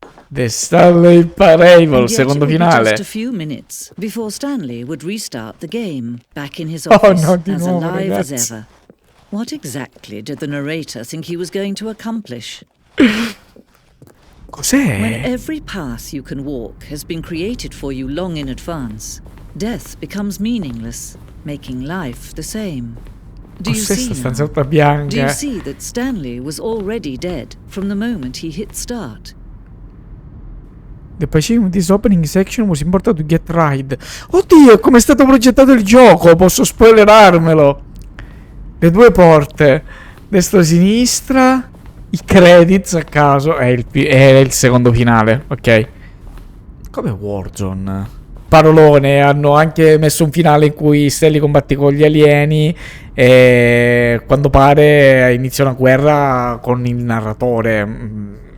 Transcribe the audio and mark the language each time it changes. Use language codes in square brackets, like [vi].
[it] The Stanley Parable, secondo finale. [en] Just a few minutes before Stanley would restart the game, back in his office, as alive as ever. What exactly did the narrator think he was going to accomplish? [it] Cos'è? [en] When every path you can walk has been created for you long in advance, death becomes meaningless, making life the same. Do you see now? Do you see that Stanley was already dead from the moment he hit start? The pacing of this opening section was important to get right. [it] Oddio, come è stato progettato il gioco? Posso spoilerarmelo. Le due porte, destra-sinistra, i credits a caso, è il secondo finale, ok. Come Warzone. Parolone, hanno anche messo un finale in cui Stanley combatte con gli alieni e quando pare inizia una guerra con il narratore.